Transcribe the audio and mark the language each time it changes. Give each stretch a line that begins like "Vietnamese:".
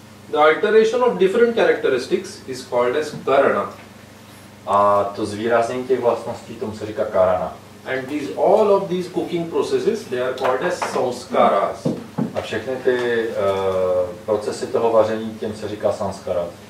English: The alteration of different characteristics is called as karana.
Czech: A to zvýraznění těch vlastností, tomu se říká karana.
English: And all of these cooking processes, they are called as sanskaras.
Czech: A všechny ty procesy toho vaření, těm se říká sanskaras.